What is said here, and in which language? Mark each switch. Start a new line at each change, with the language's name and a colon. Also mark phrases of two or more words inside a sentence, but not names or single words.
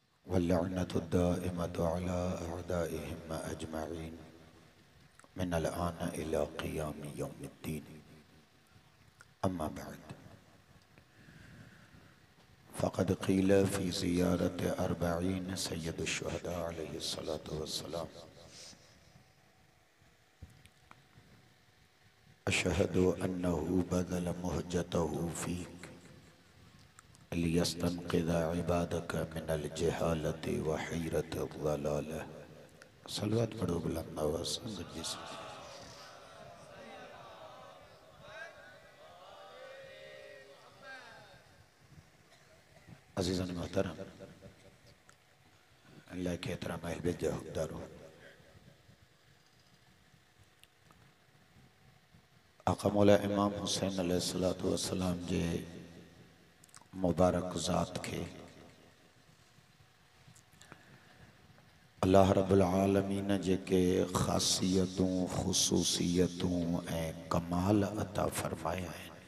Arabic: واللعنة الدائمة على أعدائهم أجمعين من الآن إلى قيام يوم الدين. أما بعد فقد قيل في زيارة الأربعين سيد الشهداء عليه الصلاة والسلام أشهد أنه بذل مهجته فيك ليستنقذ عبادك من الجهالة وحيرة الضلالة.
Urdu: صلوات پڑھو بلند آواز سے.
Sindhi: عزيزان محترم، الله کي احترام اهل بيت جا حڪمدارن, آقا مولا امام حسين
Arabic: عليه الصلاة والسلام
Sindhi: جي مبارڪ ذات کي
Arabic: الله رب العالمين
Sindhi: جيڪي خاصيتون خصوصيتون ۽ ڪمال عطا فرمايا آهن,